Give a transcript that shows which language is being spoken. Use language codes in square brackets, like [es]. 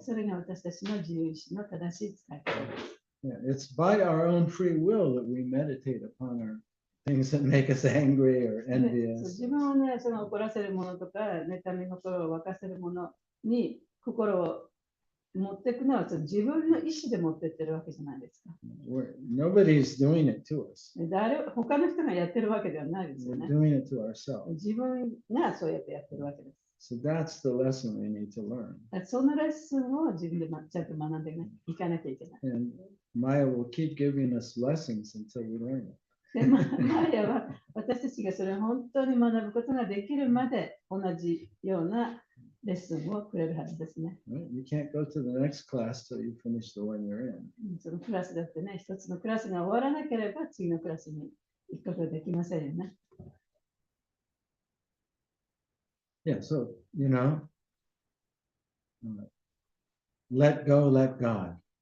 [ja] それが私たちの自由意志の正しい使い方です。 [en] Yeah, it's by our own free will that we meditate upon our things that make us angry or [ja] でそう [en] envious. [ja] 自分をね、その怒らせるものとか、妬み心を沸かせるものに心を持っていくのはその自分の意思で持ってってるわけじゃないですか。 [en] Nobody's doing it to us. [ja] 他の人がやってるわけではないですよ [en] We're [ja] ね。 [en] doing it to ourselves. [ja] 自分がそうやってやってるわけです。 [en] So that's the lesson we need to learn. [ja] そのレッスンを自分でちゃんと学んでいかなきゃいけない。 [en] And Maya will keep giving us lessons until we learn it. [ja] でマーヤは私たちがそれを本当に学ぶことができるまで同じようなレッスンをくれるはずですね。 [en] Right? You can't go to the next class till you finish the one you're in. [ja] そのクラスだってね、一つのクラスが終わらなければ次のクラスに行くことができませんよね。 [en] Yeah, so, let go, let God.